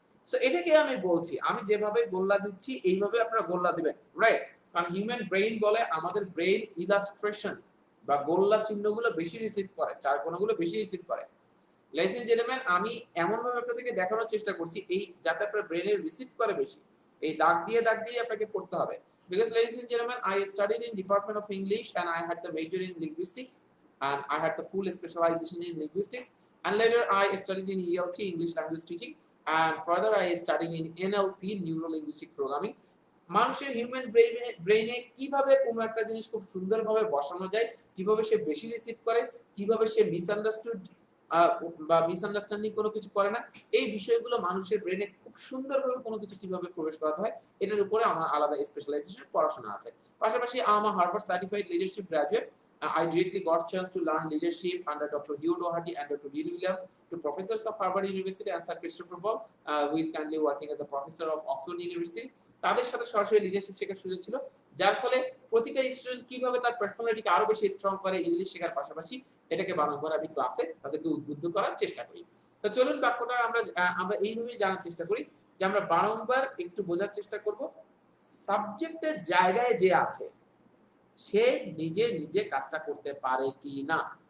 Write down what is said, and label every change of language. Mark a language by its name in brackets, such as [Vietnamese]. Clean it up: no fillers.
[Bangla] So এটাকে আমি বলছি, আমি যেভাবে গোল্লা দিচ্ছি এইভাবে আপনারা গোল্লা দিবেন, রাইট? কারণ হিউম্যান ব্রেইন বলে আমাদের ব্রেইন ইলাস্ট্রেশন বা গোল্লা চিহ্নগুলো বেশি রিসিভ করে, চার কোণাগুলো বেশি রিসিভ করে। লেডিস এন্ড জেন্টলম্যান, আমি এমন ভাবে আপনাদেরকে দেখানোর চেষ্টা করছি এই যাতে আপনার ব্রেইনে রিসিভ করে বেশি, এই দাগ দিয়ে আপনাকে পড়তে হবে। [English] Because ladies and gentlemen, I studied in Department of English and I had the major in linguistics and I had the full specialization in linguistics, and later I studied in ELT, English language teaching, and further I studied in NLP, neuro linguistic programming. [Bangla] মানুষের human ব্রেইনে কিভাবে কোনো একটা জিনিস খুব সুন্দরভাবে বসানো যায়, কিভাবে সে বেশি রিসিভ করে, কিভাবে সে মিসআন্ডারস্টুড বা মিসআন্ডারস্ট্যান্ডিং কোনো কিছু করে না, এই বিষয়গুলো মানুষের ব্রেনে খুব সুন্দরভাবে কোনো কিছু কিভাবে প্রবেশ করাতে হয় এটার উপরে আমার আলাদা স্পেশালাইজেশন পড়াশোনা আছে। [English] পাশাপাশি I'm a Harvard certified leadership graduate. I directly got chance to learn leadership under Dr. Hugh Doherty and Dr. Dean Williams, two professors of Harvard University, and Sir Christopher Ball, who is currently working as a professor of Oxford University. [Bangla] তাদের সাথে সরাসরি leadership শেখার সুযোগ ছিল, যার ফলে প্রতিটা student কিভাবে তার পার্সোনালিটিকে আরো বেশি স্ট্রং করে ইংলিশ শেখার পাশাপাশি এটাকে বারংবার আমি ক্লাসে তাদেরকে উদ্বুদ্ধ করার চেষ্টা করি। তো চলুন বাক্যটা আমরা এইভাবেই জানার চেষ্টা করি যে আমরা বারংবার একটু বোঝার চেষ্টা করব সাবজেক্টের জায়গায় যে আছে সে নিজে নিজে কাজটা করতে পারে কি না।